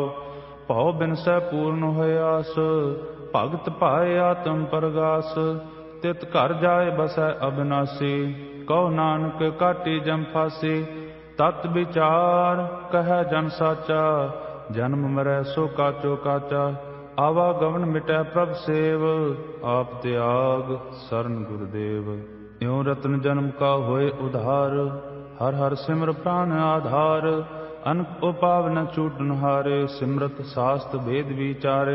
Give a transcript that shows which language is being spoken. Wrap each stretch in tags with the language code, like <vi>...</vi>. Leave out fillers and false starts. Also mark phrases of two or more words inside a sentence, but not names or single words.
<pa>ਭਉ ਬਿਨਸੈ ਪੂਰਨ ਹੋਇ ਆਸ, ਭਗਤ ਪਾਏ ਆਤਮ ਪਰਗਾਸ। ਤਿਤ ਘਰ ਜਾਇ ਬਸੈ ਅਬਿਨਾਸੀ, ਕਹੁ ਨਾਨਕ ਕਾਟੀ ਜਮ ਫਾਸੀ। ਤਤ ਬੀਚਾਰ ਕਹੈ ਜਨ ਸਾਚਾ, ਜਨਮ ਮਰੈ ਸੋ ਕਾਚੋ ਕਾਚਾ। ਆਵਾਗਮਨ ਮਿਟੈ ਪ੍ਰਭ ਸੇਵ, ਆਪ ਤਿਆਗ ਸਰਨ ਗੁਰਦੇਵ। ਇਉ ਰਤਨ ਜਨਮ ਕਾ ਹੋਏ ਉਧਾਰ, ਹਰ ਹਰ ਸਿਮਰ ਪ੍ਰਾਨ ਆਧਾਰ। ਅਨਕ ਉਪਾਵ ਨ ਛੂਟਨ ਹਾਰੇ, ਸਿਮਰਤ ਸਾਸਤ ਭੇਦ ਵਿਚਾਰੇ।</pa>